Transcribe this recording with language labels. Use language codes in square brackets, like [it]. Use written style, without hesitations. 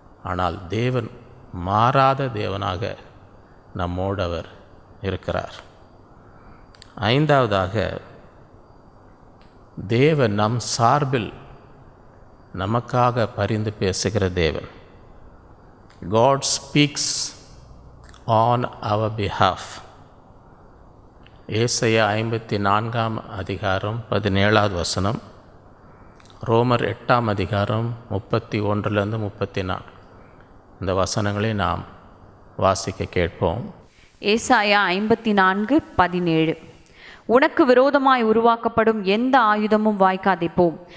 [ta] ஆனால் தேவன் மாறாத தேவனாக நம்மோடு அவர் இருக்கிறார். ஐந்தாவதாக, தேவன் நம் சார்பில் நமக்காக பரிந்து பேசுகிற தேவன். [en] God speaks on our behalf. [ta] ஏசாயா 54:17 ரோமர் 8:31-34 இந்த வசனங்களை நாம் வாசிக்க கேட்போம். ஏசாயா 54:17 உனக்கு விரோதமாய் உருவாக்கப்படும் எந்த ஆயுதமும் வாய்க்காதே போம்.